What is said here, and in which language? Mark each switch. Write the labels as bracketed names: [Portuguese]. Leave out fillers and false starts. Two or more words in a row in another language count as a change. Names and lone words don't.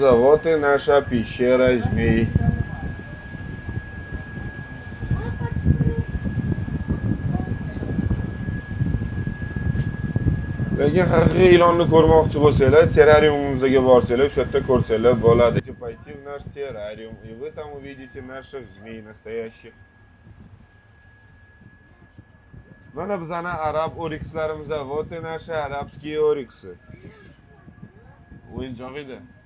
[Russian] Вот и наша пещера змей. [Uzbek] Lekin haqiqiy ilonni ko'rmoqchi bo'lsanglar, terrariumimizga borsanglar, o'sha yerda ko'rsanglar bo'ladi. [Russian] Пойти в наш террариум, и вы там увидите наших змей настоящих. [Uzbek] Mana bizani arab orikslarimiz. [Russian] Вот и наши арабские ориксы. [Uzbek] O'yinchoq edi.